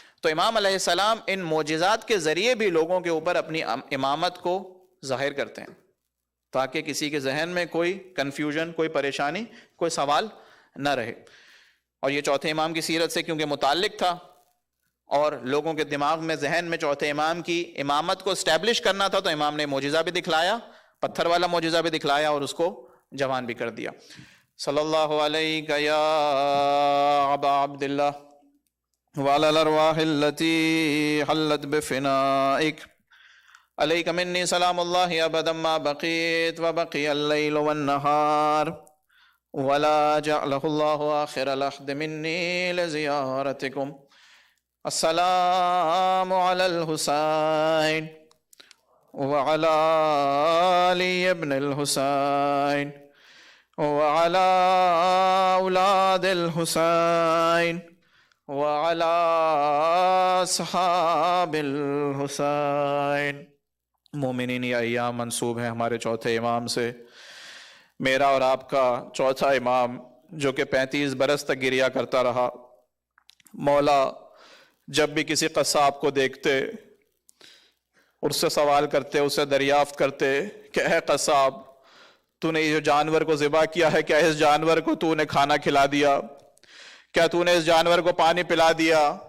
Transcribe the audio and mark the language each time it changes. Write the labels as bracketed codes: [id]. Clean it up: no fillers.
[ur] تو امام علیہ السلام ان معجزات کے ذریعے بھی لوگوں کے اوپر اپنی امامت کو ظاہر کرتے ہیں، تاکہ کسی کے ذہن میں کوئی کنفیوژن، کوئی پریشانی، کوئی سوال نہ رہے. اور یہ چوتھے امام کی سیرت سے کیونکہ متعلق تھا، اور لوگوں کے دماغ میں ذہن میں چوتھے امام کی امامت کو اسٹیبلش کرنا تھا، تو امام نے معجزہ بھی دکھلایا، پتھر والا معجزہ بھی دکھلایا، اور اس کو جوان بھی کر دیا. [ar] صلی اللہ علیہ یا ابا عبداللہ وعلی الارواح التي حلت بفنائك عليك مني سلام الله ابدا ما بقيت وبقي الليل والنهار ولا جعله الله آخر العهد مني لزيارتكم. السلام على الحسين وعلى علي ابن الحسين وعلى أولاد الحسين وعلى صحاب الحسین. [ur] مومنین یہ ایام منسوب ہیں ہمارے چوتھے امام سے. میرا اور آپ کا چوتھا امام جو کہ 35 برس تک گریا کرتا رہا، مولا جب بھی کسی قصاب کو دیکھتے اس سے سوال کرتے، اس سے دریافت کرتے کہ اے قصاب، تو نے یہ جو جانور کو ذبح کیا ہے، کیا اس جانور کو تو نے کھانا کھلا دیا؟ کیا تو نے اس جانور کو پانی پلا دیا؟